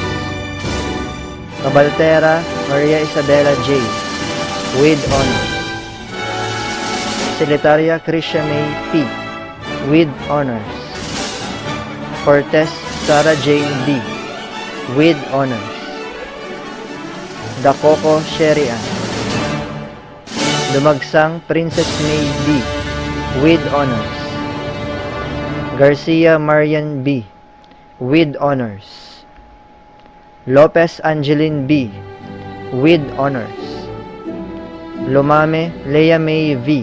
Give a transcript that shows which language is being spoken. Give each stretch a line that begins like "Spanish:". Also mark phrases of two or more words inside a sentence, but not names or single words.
English: Cabaltera Maria Isabella J. with honors. Siletaria Krisha May P. with honors. Cortez Sarah Jane B. with honors. Dacoco Sherian. Dumagsang Princess May B. with honors. Garcia Marian B. with honors. Lopez Angeline B. with honors. Lumame Leia May V.